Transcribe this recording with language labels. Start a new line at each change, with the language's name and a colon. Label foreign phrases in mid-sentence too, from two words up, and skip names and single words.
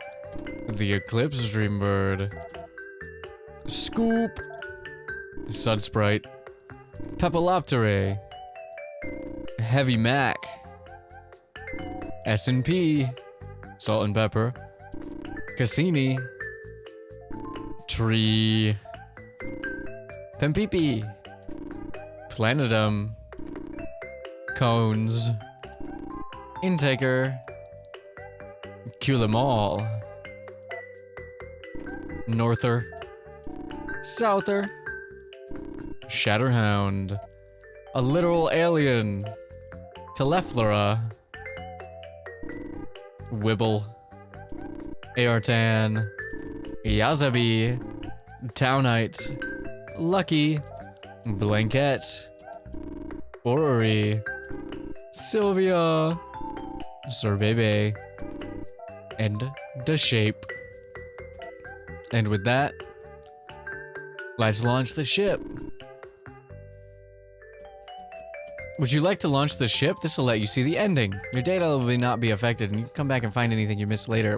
English: The Eclipse Dreambird. Scoop. Sudsprite. Pepalopterae. Heavy Mac. S&P. Salt and Pepper. Cassini. Tree. Pempipi. Planetum. Cones. Intaker. Culemall. Norther. Souther. Shatterhound. A literal alien. Teleflora. Wibble. Aortan. Yazabi. Townite. Lucky. Blanket. Orrery. Sylvia. Sorbebe. And the shape. And with that, let's launch the ship. Would you like to launch the ship? This will let you see the ending. Your data will not be affected, and you can come back and find anything you missed later.